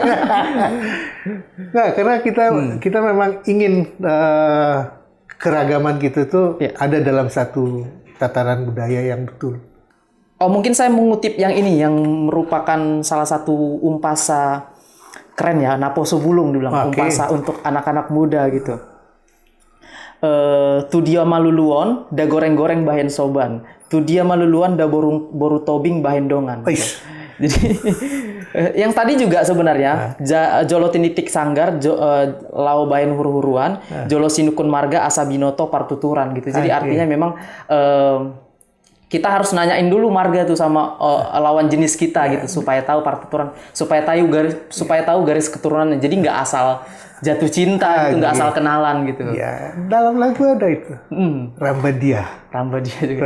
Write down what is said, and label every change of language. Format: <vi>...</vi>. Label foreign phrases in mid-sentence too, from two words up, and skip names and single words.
<id>Nah, karena kita memang ingin keragaman kita tuh ada dalam satu tataran budaya yang betul. Oh, mungkin saya mengutip yang ini yang merupakan salah satu Umpasa keren ya, Naposo Bulung dibilang. Umpasa untuk anak-anak muda gitu.</id> <bbc>Tu dia maluluon, da goreng-goreng bahen soban. Tu dia maluluan, da boru tobing bahen dongan.</bbc> <id>Gitu. Jadi yang tadi juga sebenarnya</id> <bbc>jolo tinitik sanggar, lau bahen huru-huruan, jolo sinukun marga asabinoto partuturan</bbc> <id>gitu. Jadi artinya memang kita harus nanyain dulu marga tuh sama lawan jenis kita gitu supaya tahu partuturan, supaya tahu garis keturunannya. Jadi nggak asal jatuh cinta gitu, nggak asal kenalan gitu. Ya, dalam lagu ada itu. Ramba dia juga.</id>